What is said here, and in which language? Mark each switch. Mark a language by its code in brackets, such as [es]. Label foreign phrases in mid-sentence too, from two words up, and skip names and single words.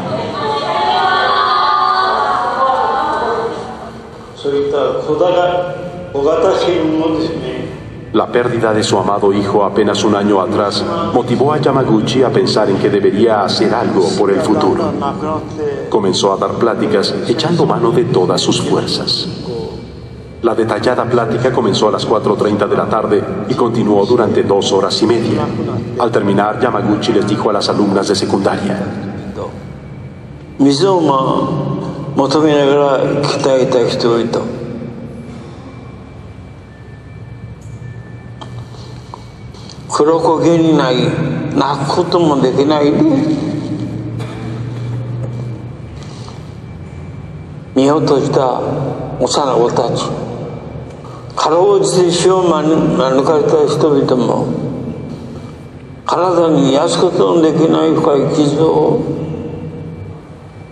[es] La pérdida de su amado hijo apenas un año atrás motivó a Yamaguchi a pensar en que debería hacer algo por el futuro. Comenzó a dar pláticas echando mano de todas sus fuerzas. La detallada plática comenzó a las 4:30 de la tarde y continuó durante 2 horas y media. Al terminar, Yamaguchi les dijo a las alumnas de secundaria: [ja] 水を求めながら来てあげた人がいた。黒焦げにない泣くこともできないね。身を閉じた幼子たち、かろうじて死を免れた人々も体に癒すことのできない深い傷を